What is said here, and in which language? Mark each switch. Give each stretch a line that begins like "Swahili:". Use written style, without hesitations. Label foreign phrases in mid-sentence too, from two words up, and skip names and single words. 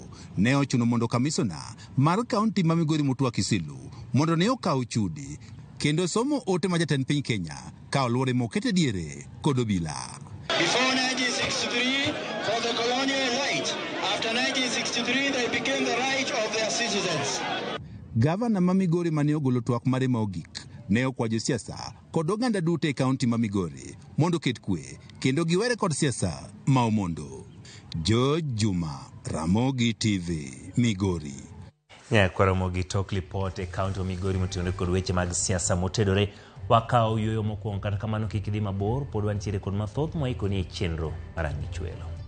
Luo (Kenya and Tanzania): Ne ochuno mondo kamisona mar kaunti ma Migori Mutwa Kisilu mondo ne okaw chudi kendo somo ote ma jatend piny Kenya ka oluore mokete diere kod obila.
English: Before 1963, for the colonial right. After 1963, they became the right of their citizens.
Luo (Kenya and Tanzania): Gavana ma Migori mane ogolo twak mare mogik ne okwajo siasa kod oganda duto e kaunti ma Migori mondo ket kwe kendo giwere kod siasa ma omondo. George Juma, Ramogi TV, Migori. Kwa Ramogi tok report e kaunti wa Migori motenore kod weche mag siasa motedore wakao yoyo mokwongo kata kamano kik idhi mabor pod wantiere kod mathoth mwaiko ni chenro marang'i chwelo.